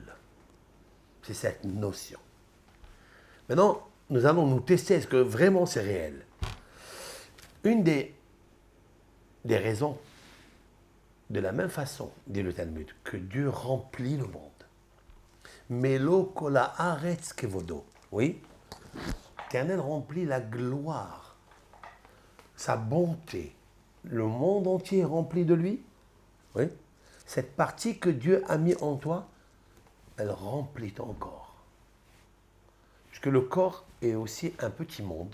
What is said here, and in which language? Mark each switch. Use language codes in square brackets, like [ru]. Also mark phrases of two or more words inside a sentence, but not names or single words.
[fr] C'est cette notion. Maintenant, nous allons nous tester, est-ce que vraiment c'est réel? Une des raisons, de la même façon, dit le Talmud, que Dieu remplit le monde. [he] מלא כל הארץ כבודו. [fr] Oui, l'Éternel remplit la gloire, sa bonté. Le monde entier est rempli de lui. Oui. Cette partie que Dieu a mis en toi, elle remplit ton corps. Puisque le corps est aussi un petit monde.